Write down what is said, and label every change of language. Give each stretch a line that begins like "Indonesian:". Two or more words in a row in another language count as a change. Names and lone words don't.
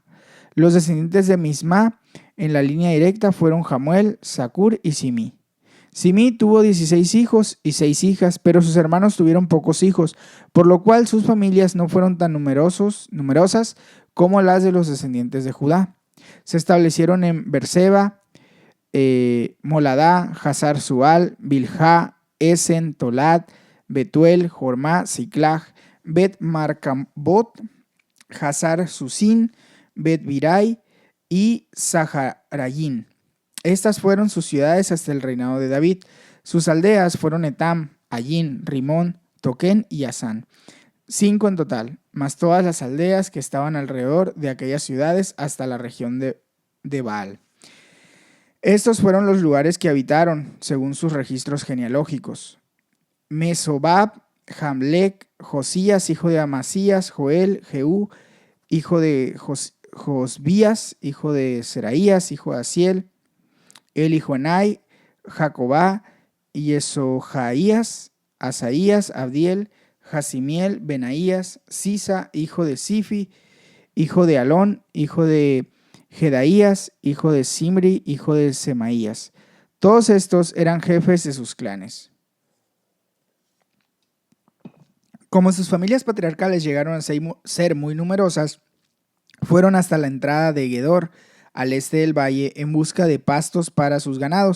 Spanish: Los descendientes de Misma en la línea directa fueron Jamuel, Zacur y Simi. Simi tuvo 16 hijos y 6 hijas, pero sus hermanos tuvieron pocos hijos, por lo cual sus familias no fueron tan numerosas como las de los descendientes de Judá. Se establecieron en Berseba, Moladá, Hazar Sual, Bilhá, Esen, Tolad, Betuel, Jormá, Siclag, Bet Marcambot, Hazar Susin, Bet Birai y Saharayín. Estas fueron sus ciudades hasta el reinado de David. Sus aldeas fueron Etam, Ayin, Rimón, Toquén y Asán. 5 en total, más todas las aldeas que estaban alrededor de aquellas ciudades hasta la región de Baal. Estos fueron los lugares que habitaron, según sus registros genealógicos: Mesobab, Jamlec, Josías, hijo de Amasías, Joel, Jehú, hijo de Josbías, hijo de Seraías, hijo de Asiel, Elijoenai, Jacobá, Yesojaías, Asaías, Abdiel, Jasimiel, Benaías, Sisa, hijo de Sifi, hijo de Alón, hijo de Jedaías, hijo de Simri, hijo de Semaías. Todos estos eran jefes de sus clanes. Como sus familias patriarcales llegaron a ser muy numerosas, fueron hasta la entrada de Gedor, al este del valle, en busca de pastos para sus ganados.